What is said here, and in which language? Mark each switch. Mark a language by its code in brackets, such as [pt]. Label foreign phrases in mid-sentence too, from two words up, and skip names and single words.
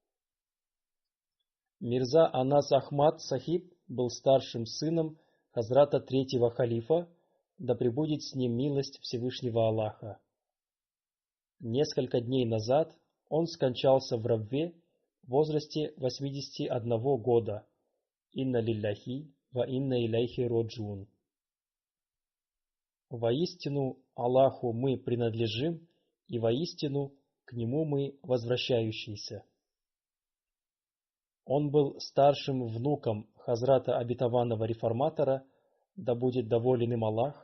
[ru] Мирза Анас Ахмад Сахиб был старшим сыном Хазрата третьего халифа, да пребудет с ним милость Всевышнего Аллаха. Несколько дней назад он скончался в рабве в возрасте 81 года. [ar] إنا لله وإنا إليه راجعون. [ru] Воистину Аллаху мы принадлежим, и воистину к Нему мы возвращающиеся. Он был старшим внуком Хазрата обетованного реформатора, да будет доволен им Аллах.